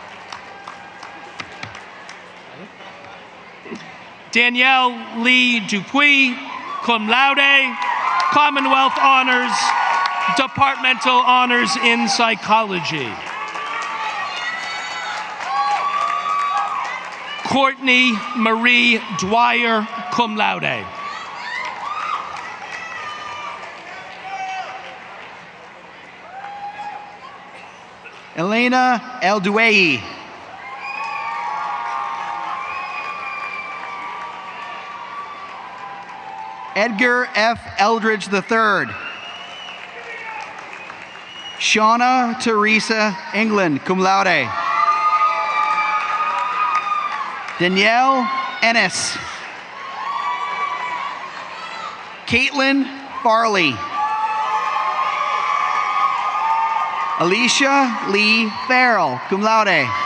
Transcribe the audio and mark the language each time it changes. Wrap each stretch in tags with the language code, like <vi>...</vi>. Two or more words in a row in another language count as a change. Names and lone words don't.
<en>Danielle Lee Dupuis,</en> <la>cum laude,</la> <en>Commonwealth Honors, Departmental Honors in Psychology. Courtney Marie Dwyer,</en> <la>cum laude.</la> <en>Elena Elduei. Edgar F. Eldridge III. Shauna Teresa England,</en> <la>cum laude.</la> <en>Danielle Ennis. Caitlin Farley. Alicia Lee Farrell,</en> <la>cum laude.</la>